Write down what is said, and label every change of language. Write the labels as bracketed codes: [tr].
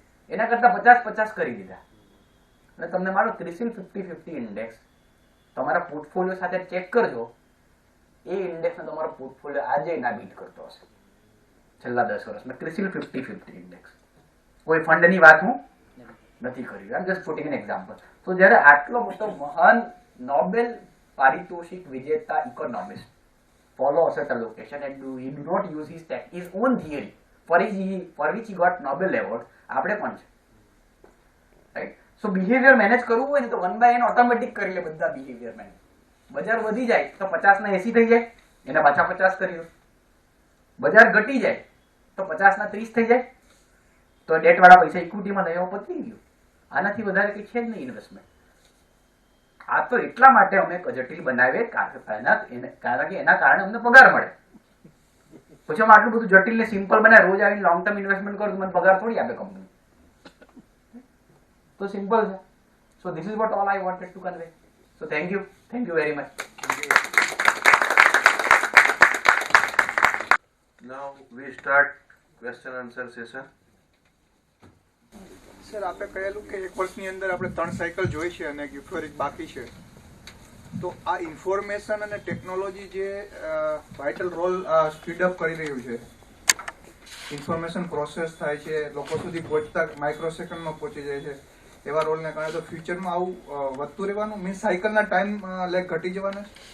[gu] એના કરતા 50-50 કરી દીધા. અને તમને મારો ક્રિસિલ 50-50 ઇન્ડેક્સ તમારા પોર્ટફોલિયો સાથે ચેક કરજો, એ ઇન્ડેક્સને તમારો પોર્ટફોલિયો આજે ના બીટ કરતો હશે છેલ્લા 10 વર્ષમાં. CRISIL 50-50 index. કોઈ ફંડની વાત હું નથી કરી, [en] આમ just putting an example. [gu] તો જ્યારે આટલો મોટો મહાન નોબેલ પારિતોષિક વિજેતા economist [en] follow asset allocation and he do not use his own theory for which he got Nobel award, [gu] આપણે પણ છે, [en] Right? [gu] સો બિહેવિયર મેનેજ કરવું હોય ને તો 1/n ઓટોમેટિક કરી લે બધા બિહેવિયર મેનેજ. બજાર વધી જાય તો 50 ના 80 થઈ જાય, એના પાછા 50 કરી દો. બજાર ઘટી જાય તો 50 ના 30 થઈ જાય, તો ડેટ વાળા પૈસા ઇક્વિટીમાં લઈ આવો, પતી ગયું. આનાથી વધારે કંઈ છે જ નહીં ઇન્વેસ્ટમેન્ટ. આ તો એટલા માટે અમે જટિલ બનાવીએ કારણ કે એના કારણે અમને પગાર મળે. પછી અમે આટલું બધું જટિલ ને સિમ્પલ બનાવે, રોજ આવીને લોંગ ટર્મ ઇન્વેસ્ટમેન્ટ કરો તો મને પગાર થોડી આપે કંપની. તો સિમ્પલ છે. [en] So this is what all I wanted to convey. So thank you very much. Now we start question answer session. [gu] Sir આપણે કહેલું કે 1 વર્ષની અંદર આપણે 3 સાયકલ જોઈ છે અને યુફોરિક બાકી છે. તો આ ઇન્ફોર્મેશન અને ટેકનોલોજી જે વાઇટલ રોલ સ્પીડઅપ કરી રહ્યું છે, ઇન્ફોર્મેશન પ્રોસેસ થાય છે, લોકો સુધી પહોંચતા માઇક્રો સેકન્ડમાં પહોંચી જાય છે, એવા રોલને કારણે તો ફ્યુચરમાં આવું વધતું રહેવાનું, મીન્સ સાયકલના ટાઈમ લેગ ઘટી જવાના.